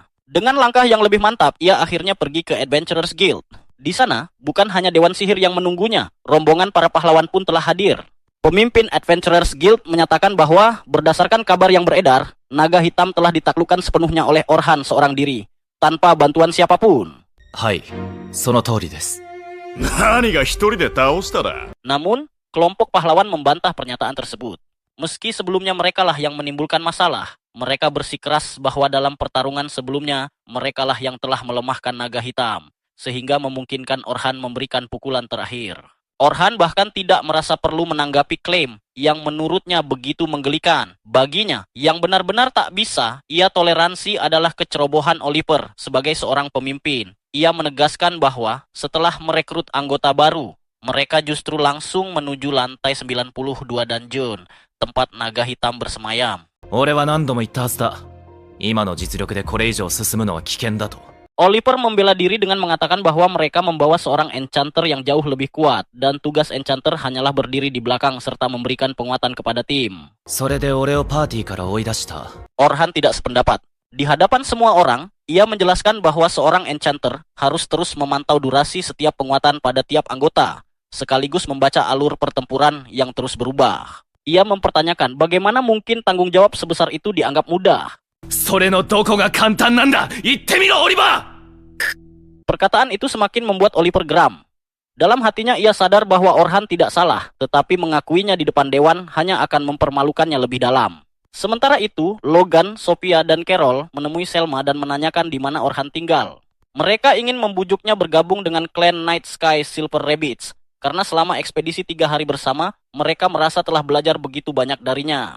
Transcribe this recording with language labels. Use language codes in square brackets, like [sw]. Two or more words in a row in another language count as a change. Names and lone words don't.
[id] Dengan langkah yang lebih mantap, ia akhirnya pergi ke Adventurers Guild. Di sana, bukan hanya Dewan Sihir yang menunggunya, rombongan para pahlawan pun telah hadir. Pemimpin Adventurers Guild menyatakan bahwa berdasarkan kabar yang beredar, naga hitam telah ditaklukkan sepenuhnya oleh Orhan seorang diri, tanpa bantuan siapapun. [ja] はい、その通りです。何が一人で倒しただ。 [id] Namun, kelompok pahlawan membantah pernyataan tersebut. Meski sebelumnya merekalah yang menimbulkan masalah, mereka bersikeras bahwa dalam pertarungan sebelumnya, merekalah yang telah melemahkan naga hitam, sehingga memungkinkan Orhan memberikan pukulan terakhir. Orhan bahkan tidak merasa perlu menanggapi klaim yang menurutnya begitu menggelikan. Baginya, yang benar-benar tak bisa ia toleransi adalah kecerobohan Oliver sebagai seorang pemimpin. Ia menegaskan bahwa setelah merekrut anggota baru, mereka justru langsung menuju lantai 92 dungeon, tempat naga hitam bersemayam. [ja] 俺は何度も言ったはずだ。今の実力でこれ以上進むのは危険だと。 [id] Oliver membela diri dengan mengatakan bahwa mereka membawa seorang enchanter yang jauh lebih kuat dan tugas enchanter hanyalah berdiri di belakang serta memberikan penguatan kepada tim. [ja] それで俺をパーティーから追い出した。 [id] Orhan tidak sependapat. Di hadapan semua orang, ia menjelaskan bahwa seorang enchanter harus terus memantau durasi setiap penguatan pada tiap anggota, sekaligus membaca alur pertempuran yang terus berubah. Ia mempertanyakan bagaimana mungkin tanggung jawab sebesar itu dianggap mudah. [ja] それのどこが簡単なんだ。言ってみろ、オリバー。 [id] Perkataan itu semakin membuat Oliver geram. Dalam hatinya ia sadar bahwa Orhan tidak salah, tetapi mengakuinya di depan dewan hanya akan mempermalukannya lebih dalam. Sementara itu, Logan, Sophia, dan Carol menemui Selma dan menanyakan di mana Orhan tinggal. Mereka ingin membujuknya bergabung dengan klan Night Sky Silver Rabbits, karena selama ekspedisi 3 hari bersama, mereka merasa telah belajar begitu banyak darinya.